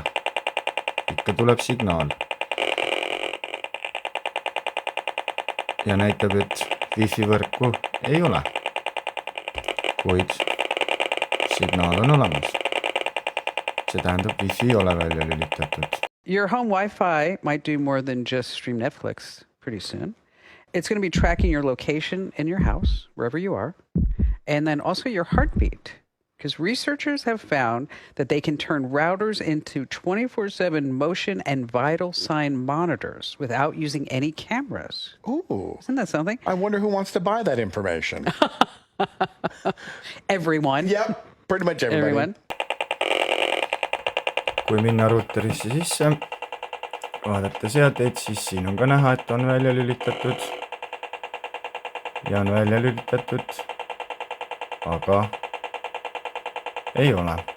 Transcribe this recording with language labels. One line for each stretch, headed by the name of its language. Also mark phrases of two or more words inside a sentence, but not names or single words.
Estonian: Ikka tuleb signaal. Ja näitab, et wifi võrku ei ole, kuid signaal on olemas. See tähendab, wifi ei ole välja lülitatud.
English: Your home Wi-Fi might do more than just stream Netflix pretty soon. It's going to be tracking your location in your house, wherever you are, and then also your heartbeat. Because researchers have found that they can turn routers into 24/7 motion and vital sign monitors without using any cameras. Ooh. Isn't that something? I wonder who wants to buy that information. Everyone. Yep, pretty much everybody. Everyone.
Estonian: Kui minna ruuterisse sisse, vaadata seadeid, siis siin on ka näha, et on välja lülitatud ja on välja lülitatud, aga ei ole.